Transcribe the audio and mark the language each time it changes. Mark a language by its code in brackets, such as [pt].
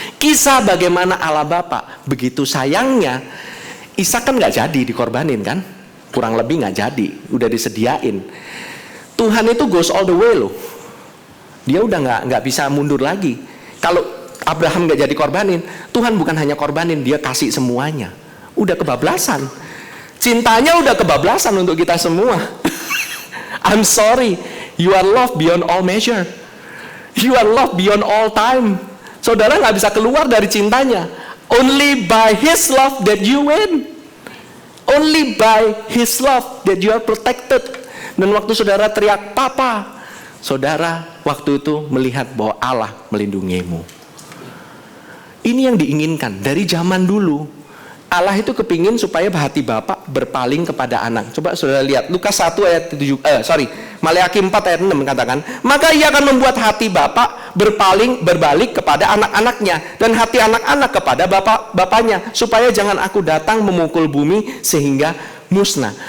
[id] Kisah bagaimana Allah Bapa begitu sayangnya, Ishak kan nggak jadi dikorbanin kan, kurang lebih nggak jadi, udah disediain. Tuhan itu [en] goes all the way [id] loh. Dia udah nggak bisa mundur lagi. Kalau Abraham nggak jadi korbanin, Tuhan bukan hanya korbanin, dia kasih semuanya. Udah kebablasan. Cintanya udah kebablasan untuk kita semua. [en] I'm sorry, you are loved beyond all measure. You are loved beyond all time. [id] Saudara nggak bisa keluar dari cintanya. [en] Only by His love that you win. Only by His love that you are protected. [id] Dan waktu saudara teriak, Papa, saudara waktu itu melihat bahwa Allah melindungimu. Ini yang diinginkan dari zaman dulu. Allah itu kepingin supaya hati Bapak berpaling kepada anak. Coba saudara lihat Lukas 1 ayat 7, Maleakhi 4 ayat 6 katakan, maka ia akan membuat hati Bapak berbalik kepada anak-anaknya, dan hati anak-anak kepada bapaknya, supaya jangan aku datang memukul bumi sehingga musnah.